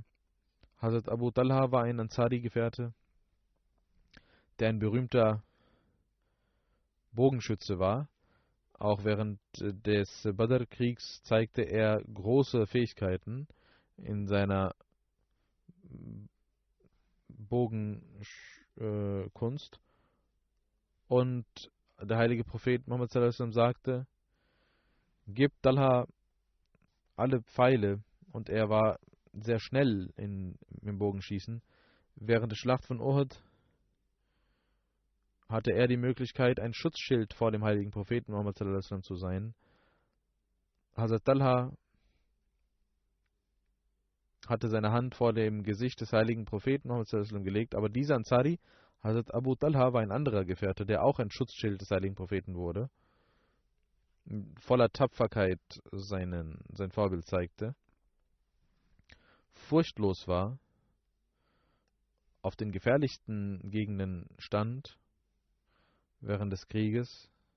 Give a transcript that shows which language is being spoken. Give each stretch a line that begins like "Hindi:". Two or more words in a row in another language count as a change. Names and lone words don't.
German: Hazrat Abu Talha war ein Ansari-Gefährte, der ein berühmter Bogenschütze war. Auch während des Badr-Kriegs zeigte er große Fähigkeiten in seiner Bogenkunst. Und der heilige Prophet Muhammad
Arabic: صلى الله عليه وسلم
German: sagte, gib Talha alle Pfeile, und er war sehr schnell im Bogenschießen. Während der Schlacht von Uhud hatte er die Möglichkeit, ein Schutzschild vor dem heiligen Propheten Muhammad
Arabic: صلى الله عليه وسلم
German: zu sein. Hazrat Talha hatte seine Hand vor dem Gesicht des heiligen Propheten Muhammad
Arabic: صلى الله عليه وسلم
German: gelegt, aber dieser Ansari, Hazrat Abu Talha, war ein anderer Gefährte, der auch ein Schutzschild des heiligen Propheten wurde, voller Tapferkeit sein Vorbild zeigte, furchtlos war, auf den gefährlichsten Gegenden stand während des Krieges,